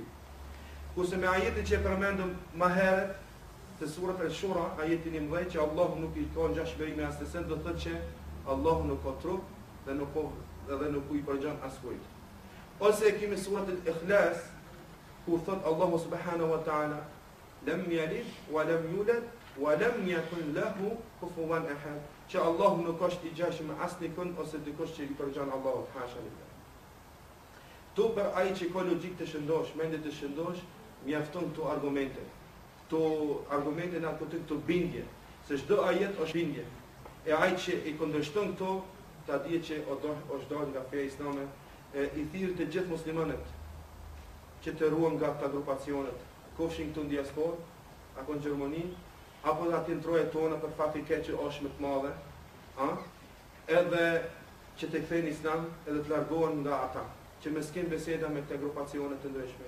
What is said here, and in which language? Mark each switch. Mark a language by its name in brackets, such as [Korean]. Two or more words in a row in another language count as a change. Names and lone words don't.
[Albanian] Kurse me ajetin që e përmendëm më herët të surat Al-Shura, ajetin 11 që Allahu nuk i ka ngjashmëri me asnjë send, do thotë që Allahu nuk ka trup dhe nuk i përgjan askujt. Ose kemi surat Al-Ikhlas ku thot Allahu [Arabic] سبحانه وتعالى لم يلد ولم يولد ولم يكن له كفوا أحد, [Albanian] që Allahu nuk është i ngjashëm me asnjë kënd ose dikush që i përgjan Allahut, [Arabic] حاشا لله. [Albanian] Tu për ai që ka logjik të shëndosh, mendje të shëndosh, mjafton këto argumente. Këto argumente na kuptojnë këto bindje, se çdo ajet është bindje. E ai që i kundërshton këto, ta dihet që është dalë nga feja islame, i thirr të gjithë muslimanët që të ruhen nga këta grupacionet, kofshin këtu në diasporë, apo në Gjermani, apo në aty trojet tona për faktin që është më të madhe, edhe që të kthejnë islam edhe të largohen nga ata, që me s'kem beseda me këte grupacionet të ndryshme.